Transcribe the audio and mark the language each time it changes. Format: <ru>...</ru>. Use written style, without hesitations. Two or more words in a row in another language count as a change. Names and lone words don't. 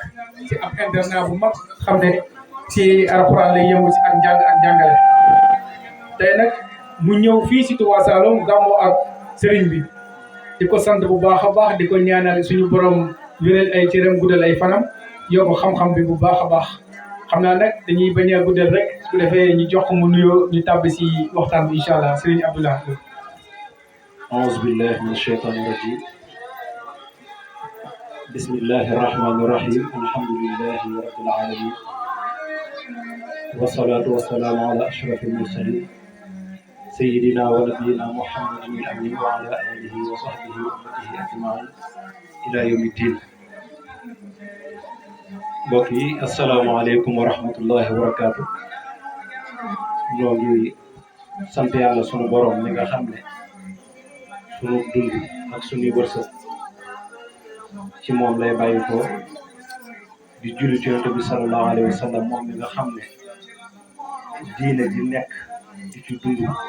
<wo>ci ab internat bu mag xam ne ci alxuraan lay yëngu ci ak njàng ak jàngale tey nag mu ñëw fii ci Touba Saloum gàmmoo ak sëriñ bi di ko sant bu baax a baax di ko ñaanal suñu borom wéral ay cëram guddal ay fanam yokk xam-xam bi bu baax a baax xam naa nag dañuy bañ a guddal rek su defee ñu jox ko mu nuyoo ñu tàbbi ci waxtaan bi</wo> <ar>إن شاء الله</ar> <wo>sëriñ Abdou Lahad Lo.</wo> <ar>أعوذ بالله من الشيطان الرجيم بسم الله الرحمن الرحيم الحمد لله رب العالمين والصلاة والسلام على أشرف المرسلين سيدنا ونبينا محمد الأمين وعلى آله وصحبه وأمته أجمعين إلى يوم الدين. بقي السلام عليكم ورحمة الله وبركاته.</ar> <wo>نوغي sant yàlla sunu borom mi nga xam ne sunu dund ak sunuy wërsëg ci moom lay bàyyi ko di julli ci yonent bi</wo> <ar>صلى الله عليه وسلم</ar> <wo>moom mi nga xam ne diine di nekk di ci dund</wo>